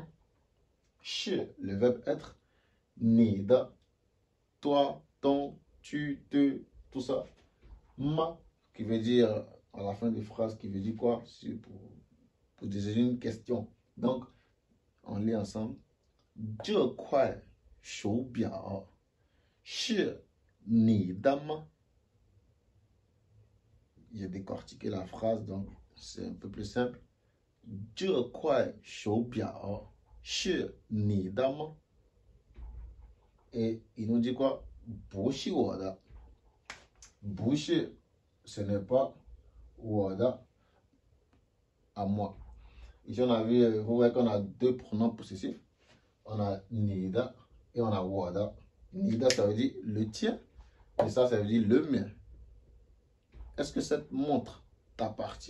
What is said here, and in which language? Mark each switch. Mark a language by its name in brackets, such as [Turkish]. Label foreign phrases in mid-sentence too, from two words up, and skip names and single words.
[French] Shi, le verbe être. Nida, toi, ton, tu, te, tout ça. Ma, qui veut dire à la fin des phrases, qui veut dire quoi? Pour désigner une question. Donc, on lit ensemble. [Chinese] 这块手表是你的吗? [French] J'ai décortiqué la phrase, donc c'est un peu plus simple. [Chinese] 这块手表是你的吗? [French] Et il nous dit quoi? [Chinese] 不是我的. 不是, [French] ce n'est pas 我的 à moi. Ici, on a vu, vous voyez qu'on a deux pronoms possessifs. On a nida et on a wada. Nida, ça veut dire le tien. Et ça veut dire le mien. Est-ce que cette montre t'appartient?